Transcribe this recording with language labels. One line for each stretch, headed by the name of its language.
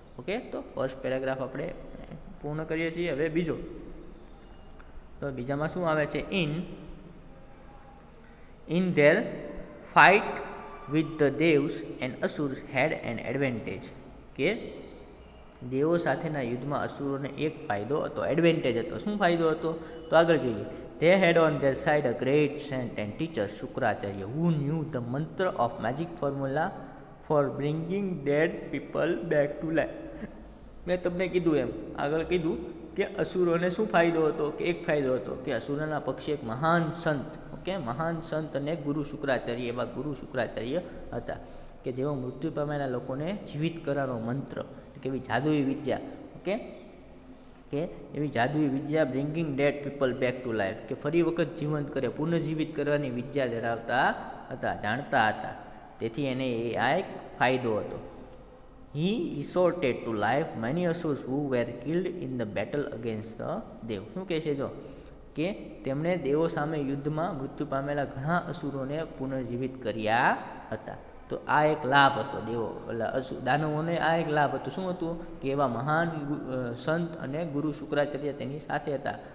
Gujarati: Okay, તો first paragraph આપણે પૂર્ણ કરીએ છીએ. હવે બીજો, તો બીજામાં શું આવે છે?
English: in their fight with the devs and asurs had an advantage,
Gujarati: કે દેવો સાથેના યુદ્ધમાં અસુરોને એક ફાયદો હતો, એડવાન્ટેજ હતો. શું ફાયદો હતો? તો આગળ જોઈએ.
English: They had on their side a great saint and teacher, Shukracharya, who knew the mantra of magic formula for bringing dead people back to life.
Gujarati: મેં તમને કીધું એમ આગળ કીધું કે અસુરોને શું ફાયદો હતો? કે એક ફાયદો હતો કે અસુરોના પક્ષે એક મહાન સંત, ઓકે, મહાન સંત અને ગુરુ શુક્રાચાર્ય, એવા ગુરુ શુક્રાચાર્ય હતા કે જેઓ મૃત્યુ પામેલા લોકોને જીવિત કરવાનો મંત્ર, કે એવી જાદુઈ વિદ્યા, ઓકે, કે એવી જાદુઈ વિદ્યા
English: bringing dead people back to life,
Gujarati: કે ફરી વખત જીવંત કરે, પુનર્જીવિત કરવાની વિદ્યા ધરાવતા હતા, જાણતા હતા. તેથી એને આ એક ફાયદો હતો.
English: He resorted to life many asurs who were killed in the battle against the dev.
Gujarati: શું કહે છે? જો કે તેમણે દેવો સામે યુદ્ધમાં મૃત્યુ પામેલા ઘણા અસુરોને પુનર્જીવિત કર્યા હતા. તો આ એક લાભ હતો દેવો દાનવોને, આ એક લાભ હતો. શું હતું? કે એવા મહાન સંત અને ગુરુ શુક્રાચાર્ય તેની સાથે હતા.